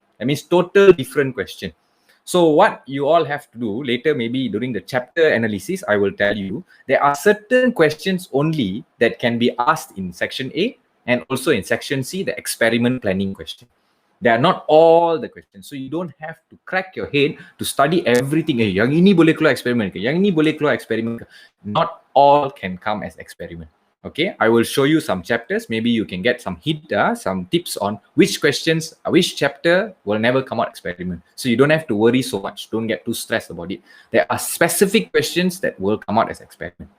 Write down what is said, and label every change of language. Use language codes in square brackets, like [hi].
[en] That means total different question. So what you all have to do later, maybe during the chapter analysis, I will tell you, there are certain questions only that can be asked in section A and also in section C, the experiment planning question. They are not all the questions. So you don't have to crack your head to study everything. [ms] Yang ini boleh keluar eksperimen ke? Yang ini boleh keluar eksperimen ke? [en] Not all can come as experiment. Okay, I will show you some chapters. Maybe you can get some hint, some tips on which questions, which chapter will never come out experiment. So you don't have to worry so much. Don't get too stressed about it. There are specific questions that will come out as experiment.